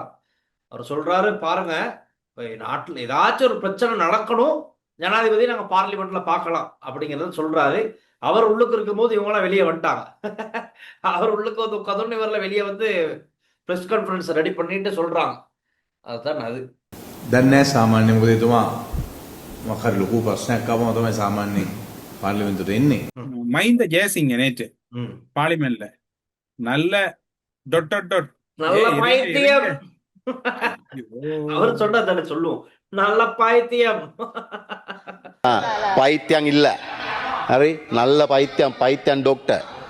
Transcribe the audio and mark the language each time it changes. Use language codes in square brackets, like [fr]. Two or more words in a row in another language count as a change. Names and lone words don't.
[ta] அவர் சொல்றாரு பாருங்க, நாட்டில் ஏதாச்சும் ஒரு பிரச்சனை நடக்கணும், ஜனாதிபதி நாங்க பார்லிமெண்ட்ல பார்க்கலாம் அப்படிங்கறத சொல்றாரு. அவர் உள்ளுக்கு இருக்கும் போது இவங்களாம் வெளியே வந்துட்டாங்க. அவர் உள்ளுக்கு வந்து உட்காந்து இவரில் வெளியே வந்து [en] press conference ready [ta] பண்ணிட்டு சொல்றாங்க. அதுதான் அது. [si] දන්නේ සාමාන්‍ය මොකද එතුමා මොකක් හරි ලොකු ප්‍රශ්නයක් ආවම තමයි සාමාන්‍ය පාර්ලිමේන්තුවට එන්නේ. [ta] மஹிந்த ஜெயசிங்க நேற்று பார்லிமெண்ட்ல நல்ல நல்ல பைத்தியம் அவர் சொன்னா தானே சொல்லுவோம், நல்ல பைத்தியம். பைத்தியம் இல்ல, ஹரி நல்ல பைத்தியம் டாக்டர்.